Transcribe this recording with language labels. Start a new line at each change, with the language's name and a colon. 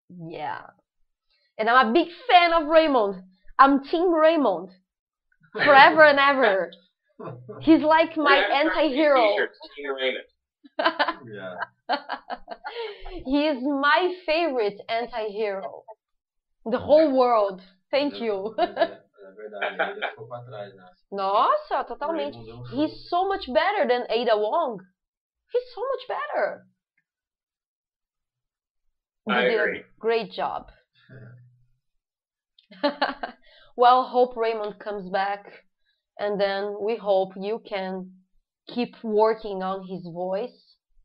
English: Yeah, and I'm a big fan of Raymond. I'm Team Raymond, forever and ever. He's like my anti-hero. Team Raymond. Yeah. He is my favorite anti-hero in the whole world. Thank you.
Portuguese: É verdade, ele ficou pra trás, né? Nossa, totalmente.
English: He's so much better than Ada Wong. He's so much better. I You did agree. a great job. Well, hope Raymond comes back, and then we hope you can keep working on his voice.